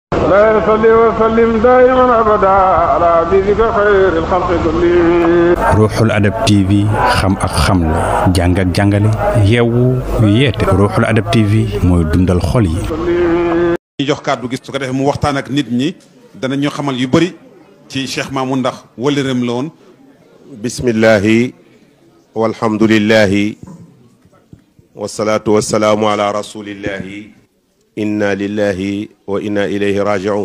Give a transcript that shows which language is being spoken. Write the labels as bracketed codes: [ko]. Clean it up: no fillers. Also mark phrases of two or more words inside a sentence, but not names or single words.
[ar] لا يصلي وسلم دائما أبدا على حبيبك خير الخلق كلهم. [wo] Ruuxul Adab TV xam ak xamle jàng ak jàngale yeewu yeete Ruuxul Adab TV mooy dundal xol yi. ñu jox kàddu gi su ko defee mu waxtaan ak nit ñi danañu xamal yu bëri ci Cheikh Mamoun ndax wëllëreem la woon. [ar] بسم الله والحمد لله والصلاة والسلام على رسول الله إنا لله وإنا إليه راجعون.